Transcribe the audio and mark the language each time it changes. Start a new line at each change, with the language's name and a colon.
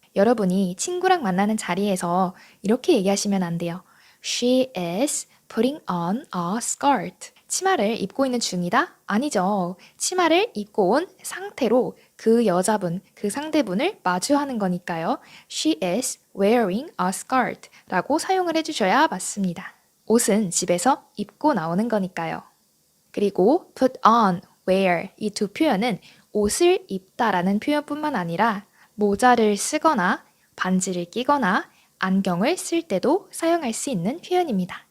Korean: 여러분이 친구랑 만나는 자리에서 이렇게 얘기하시면 안 돼요.
English: She is putting on a skirt.
Korean: 치마를 입고 있는 중이다? 아니죠. 치마를 입고 온 상태로 그 여자분, 그 상대분을 마주하는 거니까요.
English: She is wearing a skirt
Korean: 라고 사용을 해주셔야 맞습니다. 옷은 집에서 입고 나오는 거니까요. 그리고 put on, wear 이 두 표현은 옷을 입다라는 표현뿐만 아니라 모자를 쓰거나 반지를 끼거나 안경을 쓸 때도 사용할 수 있는 표현입니다.